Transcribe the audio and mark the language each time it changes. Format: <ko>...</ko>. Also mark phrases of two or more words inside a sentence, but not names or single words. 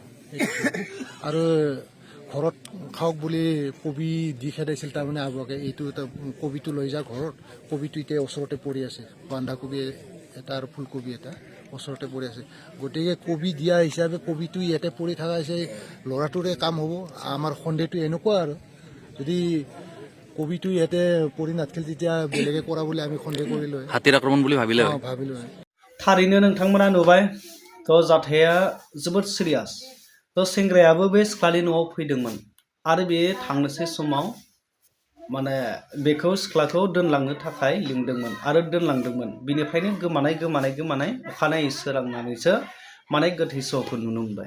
<as>আৰু ঘৰত খাওক বুলি কবি দি খেদাইছিল তাৰমানে আবুৱাকে, এইটো কবিটো লৈ যা ঘৰত, কবিটো এতিয়া ওচৰতে পৰি আছে, বন্ধাকবি এটা আৰু ফুলকবি এটা ওচৰতে পৰি আছে, গতিকে কবি দিয়া হিচাপে কবিটো ইয়াতে পৰি থকা হৈছে, ল'ৰাটোৰে কাম হ'ব। আমাৰ সন্দেহটো এনেকুৱা আৰু যদি কবিটো ইয়াতে পৰি নাথাকিল তেতিয়া বেলেগে কৰা বুলি আমি সন্দেহ কৰিলোঁ। হাতীৰ আক্ৰমণ বুলি ভাবিলে হয়। ভাবিলোঁ।</as> <brx>थारैनो नोंथांमोना नुबाय थ' जाथाया जोबोद सिरियास। थ' सेंग्रायाबो बे सिख्लानि न'आव फैदोंमोन आरो बे थांनोसै समाव माने बेखौ सिख्लाखौ दोनलांनो थाखाय लिंदोंमोन आरो दोनलांदोंमोन। बिनिफ्रायनो गोमानाय अखानायै सोरांनानैसो माने गोथै सहखौ नुनो मोनबाय।</brx>